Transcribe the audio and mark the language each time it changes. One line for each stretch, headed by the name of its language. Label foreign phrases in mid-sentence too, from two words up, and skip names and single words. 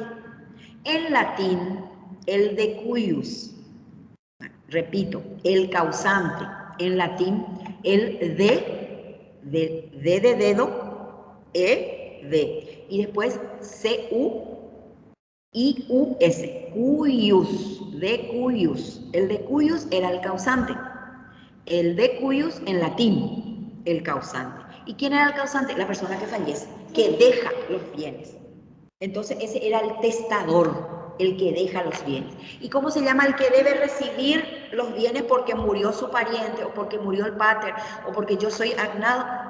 Spanish: En latín, el decuius. Repito, el causante. En latín, el de dedo, de. Y después C-U-I-U-S,
Latin: cuius, de cuius.
Spanish: El
Latin: de cuius
Spanish: era el causante. El
Latin: de cuius
Spanish: en latín, el causante. ¿Y quién era el causante? La persona que fallece, que deja los bienes. Entonces ese era el testador, el que deja los bienes. ¿Y cómo se llama el que debe recibir los bienes porque murió su pariente o porque murió el pater o porque yo soy agnado?